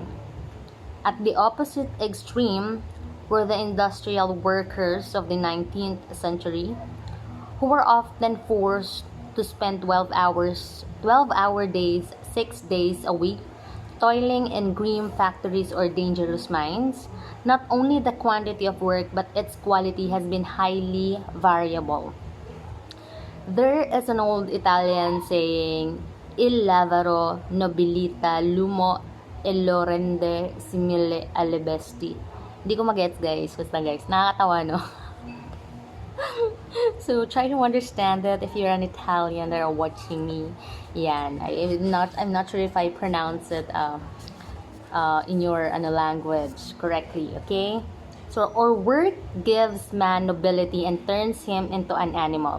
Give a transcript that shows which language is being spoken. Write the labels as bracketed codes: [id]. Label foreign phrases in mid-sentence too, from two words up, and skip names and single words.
[en] At the opposite extreme were the industrial workers of the 19th century, who were often forced to spend 12-hour days, 6 days a week, toiling in grim factories or dangerous mines. Not only the quantity of work but its quality has been highly variable. There is an old Italian saying, [it] Il lavoro nobilita l'uomo e lo rende simile alle bestie. [tl] Hindi ko magets guys, basta guys, nakakatawa no? [en] So try to understand that if you're an Italian that are watching me. Yan, I'm not sure if I pronounce it in your language correctly, okay? So, or work gives man nobility and turns him into an animal.